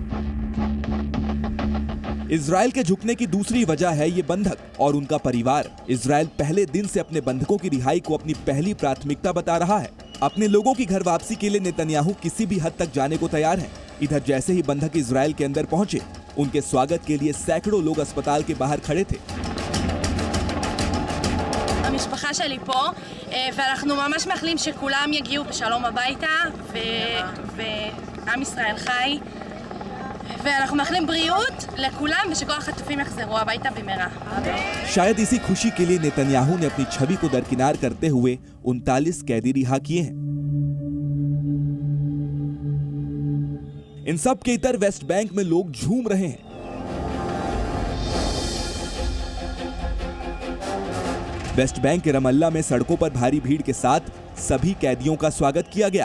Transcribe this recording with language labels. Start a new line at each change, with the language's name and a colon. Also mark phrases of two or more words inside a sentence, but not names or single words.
Hindi: इजराइल के झुकने की दूसरी वजह है ये बंधक और उनका परिवार। इजराइल पहले दिन से अपने बंधकों की रिहाई को अपनी पहली प्राथमिकता बता रहा है। अपने लोगों की घर वापसी के लिए नेतन्याहू किसी भी हद तक जाने को तैयार हैं। इधर जैसे ही बंधक इजराइल के अंदर पहुंचे, उनके स्वागत के लिए सैकड़ों लोग अस्पताल के बाहर खड़े थे।
Hebrew: המשפחה שלי פה, ואנחנו ממש מאחלים שכולם יגיעו בשלום הביתה, ועם ישראל חי, ואנחנו מאחלים בריאות לכולם, ושכל החטופים יחזרו הביתה במהרה.
Hindi: शायद इसी खुशी के लिए नेतन्याहू ने अपनी छवि को दरकिनार करते हुए 39 कैदी रिहा किए हैं। इन सब के इतर वेस्ट बैंक में लोग झूम रहे हैं। वेस्ट बैंक के रमल्ला में सड़कों पर भारी भीड़ के साथ सभी कैदियों का स्वागत किया गया।